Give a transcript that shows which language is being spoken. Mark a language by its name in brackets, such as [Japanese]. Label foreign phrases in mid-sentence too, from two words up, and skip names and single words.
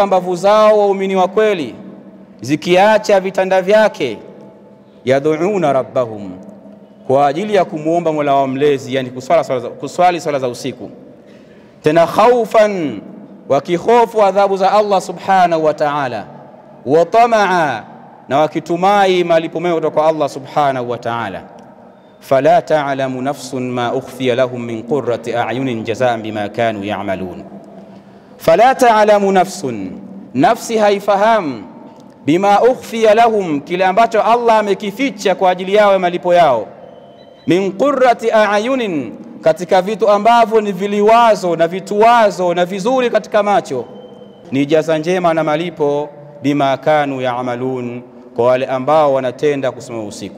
[Swahili] mbavu zao waumini wa kweli zikiacha vitanda vyake, [Arabic] يدعون ربهم, [Swahili] kwa ajili ya kumuomba Mola wao mlezi, yani kuswali swala za usiku, tena khaufan, wakikhofu adhabu za Allah [Arabic] سبحانه وتعالى, وطمعا, [Swahili] na wakitumai malipo mema kutoka kwa Allah [Arabic] سبحانه وتعالى. فلا تعلم نفس ما أخفي لهم من قرة أعين جزاء بما كانوا يعملون. فلا تعلم نفس, [Swahili] nafsi haifahamu, [Arabic] بما أخفي لهم, [Swahili] kile ambacho Allah amekificha kwa ajili yao malipo yao, [Arabic] من قرة أعين, [Swahili] katika vitu ambavyo ni viliwazo na vituwazo na vizuri katika macho, ni jaza njema na malipo, [Arabic] بما كانوا يعملون, [Swahili] kwa wale ambao wanatenda kusimama usiku.